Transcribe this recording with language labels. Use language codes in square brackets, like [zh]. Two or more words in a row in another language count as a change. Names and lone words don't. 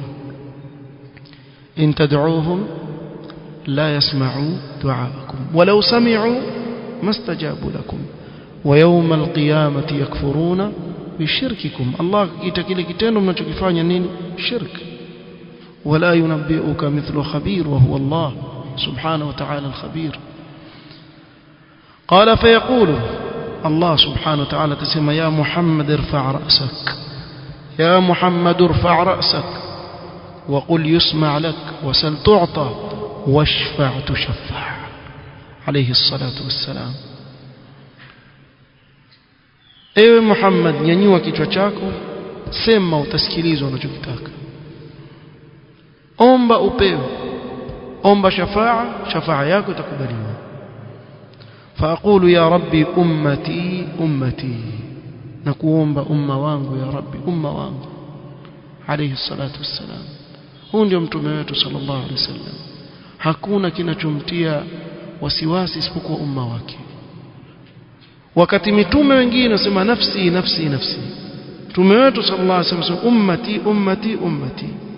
[ar] إن تدعوهم لا يسمعوا دعاءكم ولو سمعوا ما استجابوا لكم ويوم القيامة يكفرون بشرككم. [sw] Allah kita kile kitendo mnachokifanya nini? [ar] شرك ولا ينبئك مثل خبير وهو الله سبحانه وتعالى الخبير. قال فيقول الله سبحانه وتعالى تسمى يا محمد ارفع رأسك، يا محمد ارفع رأسك وقل يسمع لك وسل تعطى واشفع تشفع عليه الصلاة والسلام. [sw] ewe Muhammad, nyanyua kichwa chako, sema utasikilizwa unachokitaka, omba upewe, omba shafaa yako itakubaliwa. [ar] فأقول يا ربي أمتي أمتي، [sw] نكوomba umma wangu [ar] يا رب, [sw] umma wangu [ar] عليه الصلاة والسلام. [sw] Huyu ndio mtume wetu [ar] صلى الله عليه وسلم. [sw] Hakuna kinachomtia wasiwasi isipokuwa umma wake. Wakati mitume wengine wasema nafsi nafsi nafsi, mtume wetu [ar] صلى الله عليه وسلم أمتي أمتي أمتي.